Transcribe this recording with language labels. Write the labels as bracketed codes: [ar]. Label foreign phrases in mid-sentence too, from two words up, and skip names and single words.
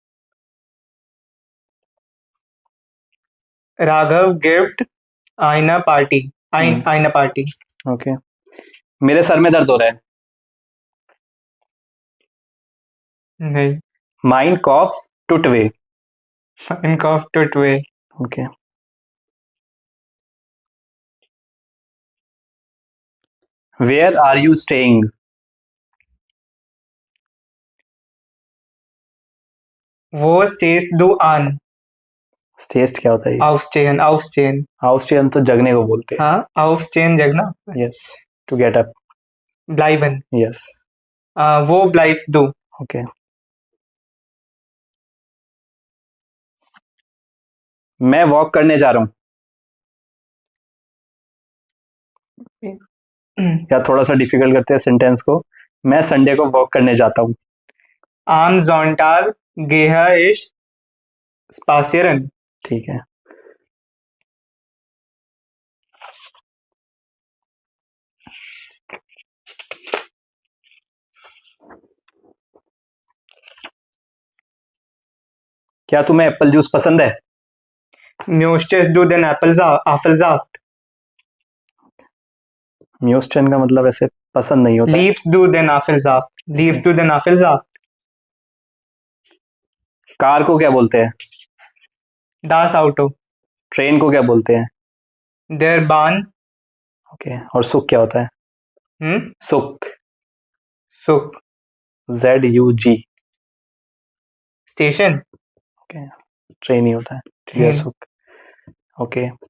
[de] Raghav gibt eine Party. Eine Party. [hi] ओके. मेरे सर में दर्द हो रहा है. नहीं. [de] Mein Kopf tut weh. Mein Kopf tut weh. [en] Okay. Where are you staying? [de] Wo stehst du an? [hi] स्टेस्ट क्या होता है? [de] Aufstehen, aufstehen. [hi] हाउस तो जगने को बोलते हैं. हाँ, aufstehen जगना. [en] Yes. To get up. [de] Bleiben. यस. Wo bleibst du? [hi] ओके. मैं वॉक करने जा रहा हूँ. या थोड़ा सा डिफिकल्ट करते हैं सेंटेंस को. मैं संडे को वॉक करने जाता हूँ. [de] Am Sonntag gehe ich spazieren. [hi] ठीक है. क्या तुम्हें [en] apple juice [hi] पसंद है? [de] Möchtest du den Apfelsaft? [hi] म्यूस्टन का मतलब ऐसे पसंद नहीं होता. [de] Liebst du den Apfelsaft? Liebst du den Apfelsaft? [hi] कार को क्या बोलते हैं? [de] Das Auto. [hi] ट्रेन को क्या बोलते हैं? [de] Der Bahn. [hi] ओके. और सुख क्या होता है? सुख. [de] Zug. ZUG. Station. [hi] ओके. ट्रेन ही होता है. ठीक है. सुख. ओके.